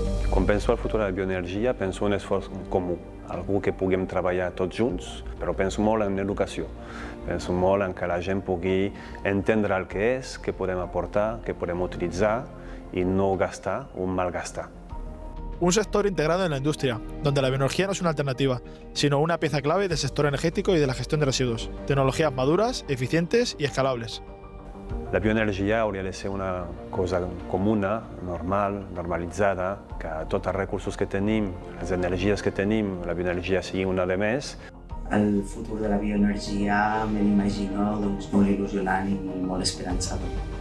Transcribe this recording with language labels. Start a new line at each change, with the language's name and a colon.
Catalan: Quan penso al futur de la bioenergia, penso en un esforç comú, algú que puguem treballar tots junts, però penso molt en l'educació. Penso molt en que la gent pugui entendre el que és, què podem aportar, què podem utilitzar i no gastar o malgastar.
Spanish: Un sector integrado en la industria, donde la bioenergía no es una alternativa, sino una pieza clave del sector energético y de la gestión de residuos. Tecnologías maduras, eficientes y escalables.
Catalan: La bioenergia hauria de ser una cosa comuna, normal, normalitzada, que tots els recursos que tenim, les energies que tenim, la bioenergia sigui una de més. El futur de la bioenergia me l'imagino molt il·lusionant i molt esperançador.